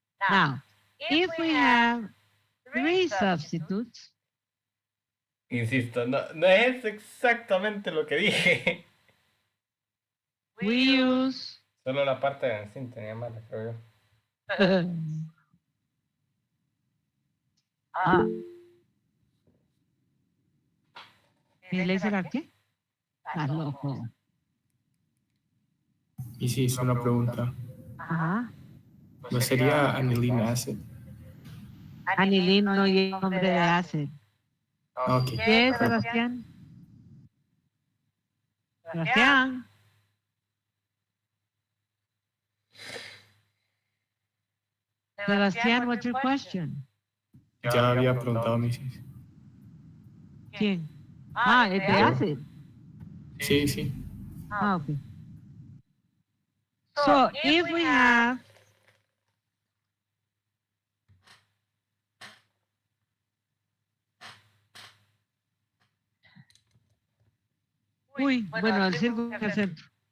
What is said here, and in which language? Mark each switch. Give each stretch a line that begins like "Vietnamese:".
English: Now, if we have three substitutes,
Spanish: Insisto, no es exactamente lo que dije.
English: we use
Spanish: Solo la parte de benzina tenía mala, creo yo. ¿Y le será qué? Estás loco. Y sí, es una pregunta. Ajá. ¿No sería anilin acid? Anilín no lleva nombre de ácido. Ok. ¿Qué es, Sebastián? Sebastián.
English: Sebastián, what's your question?
Spanish: Ya había preguntado, Mrs. ¿Quién? Ah, es de ácido. Sí, sí. Ah, okay.
English: So, if we have
Spanish: uy, bueno, el círculo al centro.